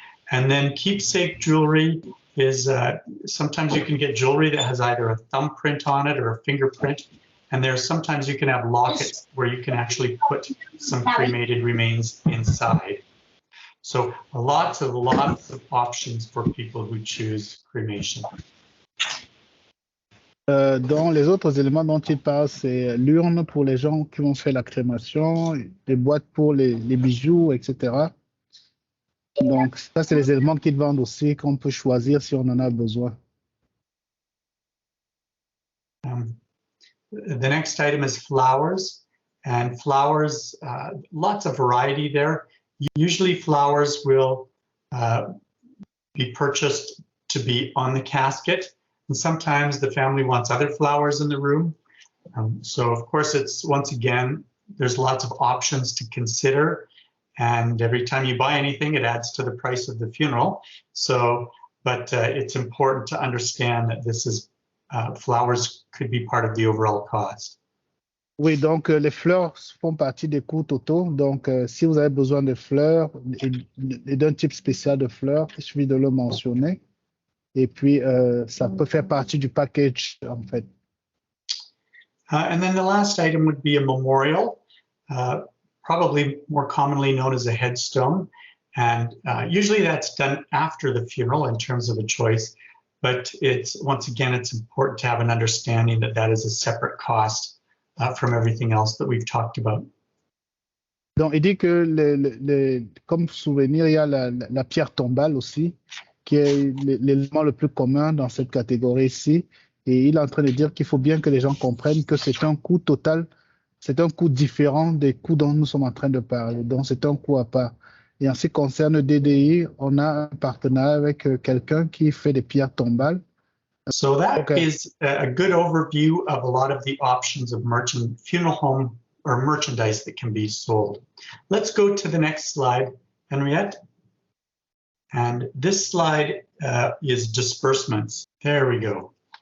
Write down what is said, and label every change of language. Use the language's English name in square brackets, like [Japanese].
[English] And then keepsake jewelry is sometimes you can get jewelry that has either a thumbprint on it or a fingerprint. And there's sometimes you can have lockets where you can actually put some cremated remains inside. So lots of options for people who choose cremation. [French] Dans les autres éléments dont il parle, c'est l'urne pour les gens qui vont faire la crémation, les boîtes pour les bijoux, etc. Donc, ça, c'est les éléments qu'ils vendent aussi, qu'on peut choisir si on en a besoin. [English] The next item is flowers, and flowers, lots of variety there. Usually flowers will be purchased to be on the casket, and sometimes the family wants other flowers in the room. So of course it's, once again, there's lots of options to consider, and every time you buy anything, it adds to the price of the funeral. So, but it's important to understand that this is flowers could be part of the overall cost. [French] Oui, donc les fleurs font partie des coûts totaux. Donc, si vous avez besoin de fleurs et d'un type spécial de fleurs, il suffit de le mentionner. Et puis, ça peut faire partie du package, en fait. [English] And then the last item would be a memorial, probably more commonly known as a headstone. And usually that's done after the funeral in terms of a choice. But once again, it's important to have an understanding that that is a separate cost from everything else that we've talked about. [French] Donc, il dit que comme souvenir, il y a la pierre tombale aussi, qui est l'élément le plus commun dans cette catégorie-ci. Et il est en train de dire qu'il faut bien que les gens comprennent que c'est un coût total, c'est un coût différent des coûts dont nous sommes en train de parler. Donc, c'est un coût à part. Et en ce qui concerne le DDI, on a un partenariat avec quelqu'un qui fait des pierres tombales. [English] So that is a good overview of a lot of the options of funeral home or merchandise that can be sold. Let's go to the next slide, Henriette. And this slide is disbursements. There we go.